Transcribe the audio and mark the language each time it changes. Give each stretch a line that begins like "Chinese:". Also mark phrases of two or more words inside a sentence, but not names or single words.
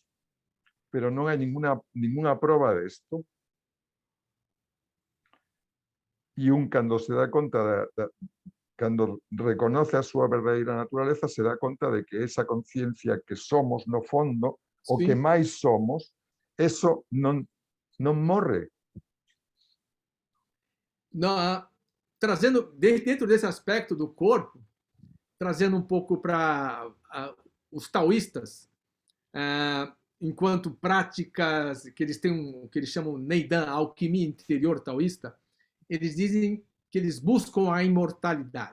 Galician: Pero non hai ninguna proba desto. E cando se dá conta, cando reconoce a súa verdadeira naturaleza, se dá conta de que esa conciencia que somos no fondo, o que máis somos, eso non morre.
Portuguese: Trazendo dentro desse aspecto do corpo, trazendo um pouco para os taoístas, enquanto práticas que eles têm que eles chamam Neidan, a alquimia interior taoísta, eles dizem que eles buscam a imortalidade.